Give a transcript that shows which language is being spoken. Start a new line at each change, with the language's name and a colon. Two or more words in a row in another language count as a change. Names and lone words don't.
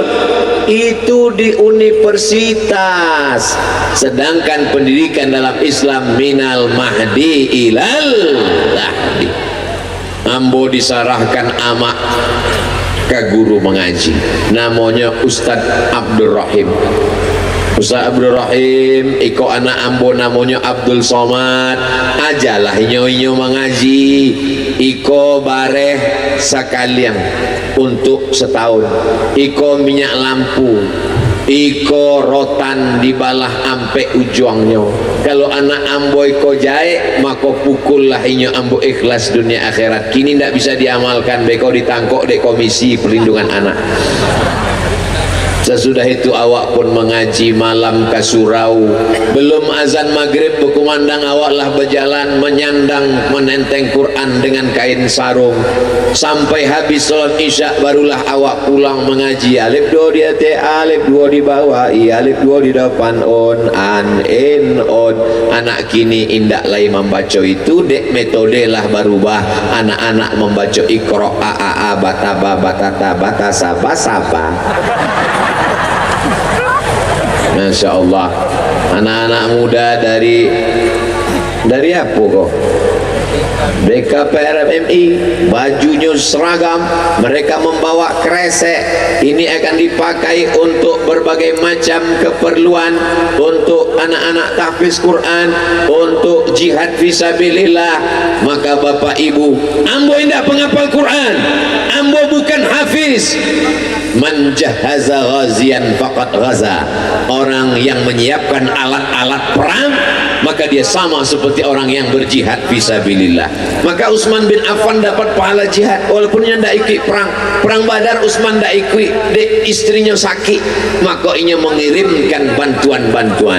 Indonesian: Itu di universitas. Sedangkan pendidikan dalam Islam
Arabic: من المهد إلى اللحد.
Minangkabau: Ambo disarahkan amak ke guru mengaji, namanya Ustadz Abdul Rahim. Ustadz Abdul Rahim, iko anak ambo namanya Abdul Somad, ajalah inyo mengaji, iko bareh sekalian untuk setahun, iko minyak lampu, iko rotan dibalah ampe ujungnya. Kalau anak ambo iko jahe, maka pukullah inyo ambo ikhlas dunia akhirat. Kini tidak bisa diamalkan, beko ditangkok di Komisi Perlindungan Anak.
Indonesian: Sesudah itu awak pun mengaji malam ke surau, belum azan maghrib berkumandang awaklah berjalan menyandang menenteng Quran dengan kain sarung sampai habis sholat isya, barulah awak pulang mengaji. Alif dua di atas, alif dua di bawah, alif dua di depan, on an in on.
Minangkabau: Anak kini indak lagi membaca itu, dek metode lah berubah.
Indonesian: Anak-anak membaca ikro a a bataba batata batasa basaba.
Arabic: ما شاء الله,
Indonesian: anak-anak muda dari apa kok? BKPRMI, bajunya seragam, mereka membawa kresek. Ini akan dipakai untuk berbagai macam keperluan, untuk anak-anak tahfiz Quran, untuk jihad fisabilillah.
Minangkabau: Maka bapak ibu, ambo indah penghafal Quran, ambo bukan hafiz.
Arabic: من جهز غازيا فقد غزا.
Indonesian: Orang yang menyiapkan alat-alat perang maka dia sama seperti orang yang berjihad fisabilillah. Maka Utsman bin Affan dapat pahala jihad walaupun dia tidak ikut perang Badar. Utsman tidak ikut, istrinya sakit, maka ia mengirimkan bantuan-bantuan.